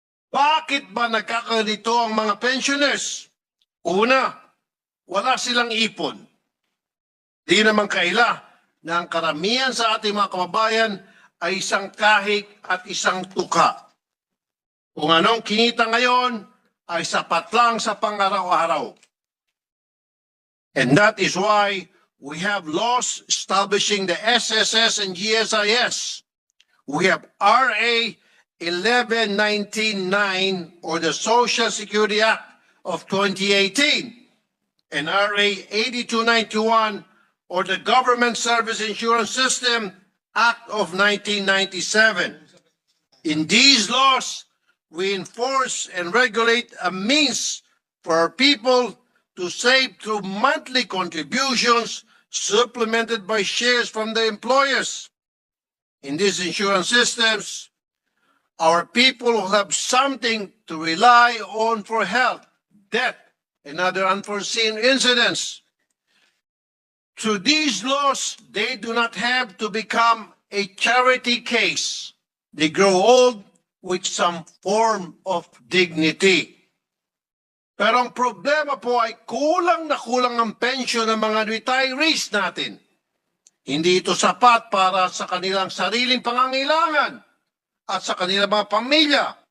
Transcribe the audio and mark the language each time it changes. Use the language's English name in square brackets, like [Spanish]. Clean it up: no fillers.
[Filipino] Bakit ba nagkakaganito ang mga pensioners? Una, wala silang ipon. Di naman kaila na ang karamihan sa ating mga kababayan ay isang kahig at isang tuka. Kung anong kinita ngayon ay sapat lang sa pang-araw-araw. [English] And that is why we have laws establishing the SSS and GSIS. We have RA 11199 or the Social Security Act of 2018 and RA 8291 or the Government Service Insurance System Act of 1997. In these laws, we enforce and regulate a means for our people to save through monthly contributions supplemented by shares from the employers. In these insurance systems, our people will have something to rely on for health, death, and other unforeseen incidents. Through these laws, they do not have to become a charity case. They grow old with some form of dignity. [Filipino] Pero ang problema po ay kulang na kulang ang pensyon ng mga retirees natin. Hindi ito sapat para sa kanilang sariling pangangailangan at sa kanilang mga pamilya.